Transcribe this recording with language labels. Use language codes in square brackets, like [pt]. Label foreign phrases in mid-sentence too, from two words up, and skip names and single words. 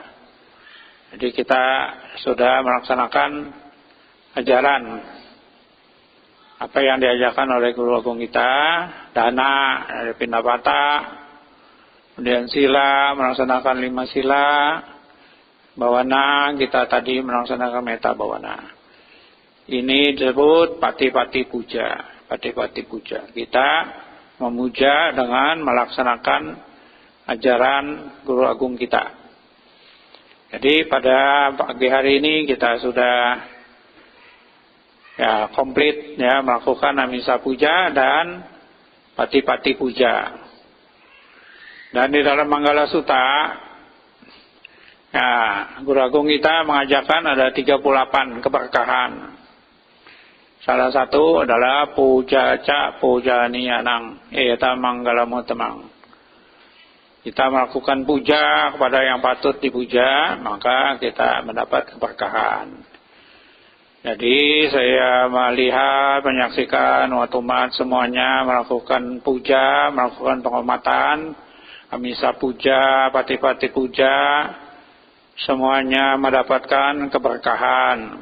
[id] Jadi kita sudah melaksanakan ajaran apa yang diajarkan oleh Guru Agung kita, dana, dari Pinapata, kemudian sila, melaksanakan 5 sila, bawana, kita tadi melaksanakan [pi] metta bawana. [id] Ini disebut [pi] pati-pati puja. Pati-pati puja. [id] Kita memuja dengan melaksanakan ajaran Guru Agung kita. Jadi pada pagi hari ini kita sudah komplit melakukan [pi] Amisa Puja [id] dan [pi] Pati-pati Puja. [id] Dan di dalam Manggala Sutta Guru Agung kita mengajarkan ada 38 keberkahan. Salah satu adalah [pi] puja ca puja niyanang eta manggalamu temang. [id] Kita melakukan puja kepada yang patut dipuja, maka kita mendapat keberkahan. Jadi saya melihat, menyaksikan waktu umat semuanya melakukan puja, melakukan penghormatan, [pi] Amisa Puja, Pati-pati Puja, [id] semuanya mendapatkan keberkahan.